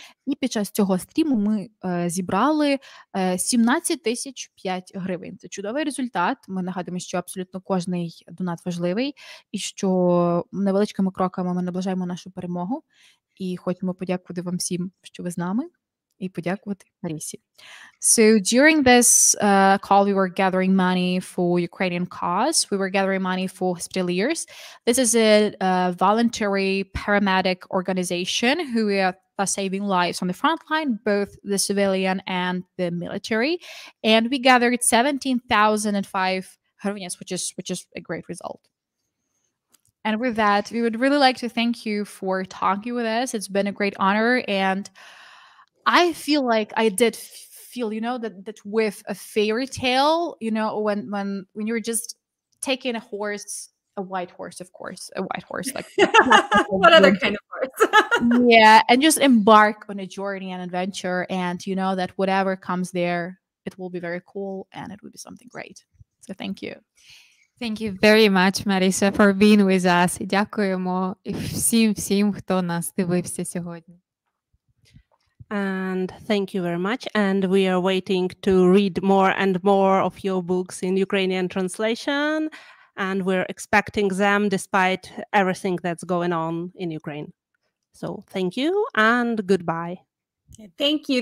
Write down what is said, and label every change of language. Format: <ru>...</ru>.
<uk>І під час цього стріму ми зібрали 17 тисяч 5 гривень. Це чудовий результат. Ми нагадуємо, що абсолютно кожний донат важливий, і що невеличкими кроками ми наближаємо нашу перемогу. І хочемо подякувати вам всім, що ви з нами, і подякувати Марісі.</uk> <en>So during this call, we were gathering money for Ukrainian cause. We were gathering money for hospitaliers. This is a voluntary paramedic organization who are saving lives on the front line, both the civilian and the military. And we gathered 17,005 hryvnias, which is a great result. And with that, we would really like to thank you for talking with us. It's been a great honor, and I feel like I did feel, that with a fairy tale, when you're just taking a white horse, of course, a white horse, like what other kind of horse? Yeah, and just embark on a journey and adventure, and that whatever comes there, it will be very cool and it will be something great. So thank you. Thank you very much, Marissa, for being with us.</en> <uk>І дякуємо всім, хто нас дивився сьогодні.</uk> <en>And thank you very much. And we are waiting to read more and more of your books in Ukrainian translation. And we're expecting them despite everything that's going on in Ukraine. So thank you and goodbye. Thank you.</en>